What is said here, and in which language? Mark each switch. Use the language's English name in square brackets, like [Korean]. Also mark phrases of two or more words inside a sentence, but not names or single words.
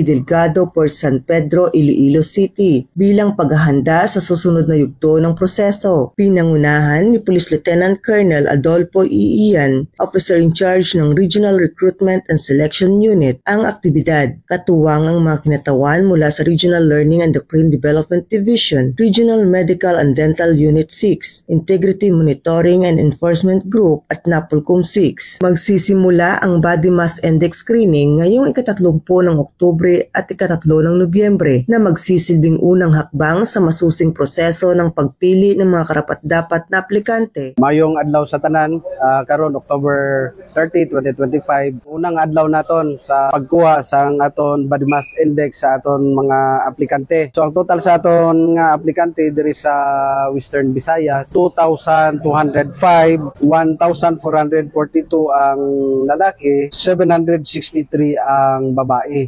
[Filipino] Delgado, Port San Pedro, Iloilo City, bilang paghahanda sa susunod na yugto ng proseso. Pinangunahan ni Police Lieutenant Colonel Adolfo Iian, [English] Officer in Charge [Filipino] ng Regional Recruitment and Selection Unit, ang aktibidad. Katuwang ang mga kinatawan mula sa Regional Learning and Endocrine Development Division, Regional Medical and Dental Unit 6, Integrity Monitoring and Enforcement Group at NAPOLCOM 6. Magsisimula ang [English] Body Mass Index Screening [Filipino] ngayong ika-30 ng Oktubre at ika-3 ng Nobyembre na magsisilbing unang hakbang sa masusing proseso ng pagpili ng mga karapat-dapat na aplikante. [Hiligaynon] Mayong adlaw sa tanan, karon October 30, 2025, unang adlaw naton sa pagkuha sa aton [English] Body Mass Index [Hiligaynon] sa aton mga aplikante. So ang total sa aton nga aplikante diri sa Western Visayas, 2,205, 1,442 ang lalaki, 763 ang babae.